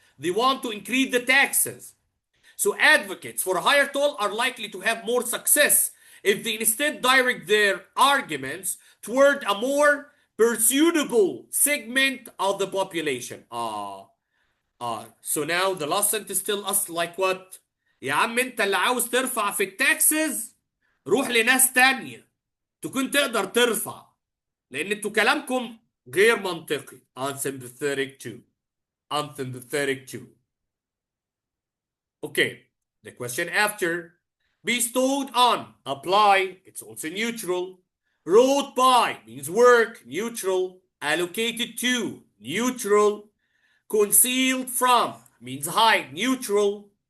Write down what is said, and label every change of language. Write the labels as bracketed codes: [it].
[en] They want to increase the taxes. So advocates for a higher toll are likely to have more success if they instead direct their arguments toward a more persuadable segment of the population. So now the last sentence tell us like what? [ar] يا عم انت اللي عاوز ترفع في التاكسز روح لناس تانية تكون تقدر ترفع لان انتوا كلامكم غير منطقي. [en] Unsympathetic to. Unsympathetic to. Okay, the question after. Bestowed on, apply, it's also neutral. Wrote by means work, neutral. Allocated to, neutral. Concealed from means hide, neutral.